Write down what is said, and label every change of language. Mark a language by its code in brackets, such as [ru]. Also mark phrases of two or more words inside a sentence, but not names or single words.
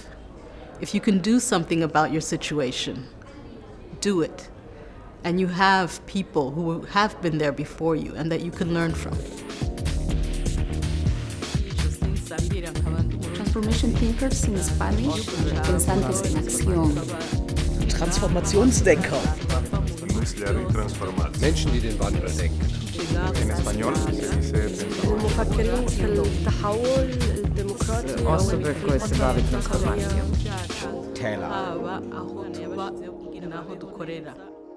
[en] If you can do something about your situation, do it. And you have people who have been there before you and that you can learn from. Transformation thinkers in Spanish, [es] pensantes en acción. [de] Transformationsdenker. Menschen, die den Wandel denken. [es] En español se dice Teller.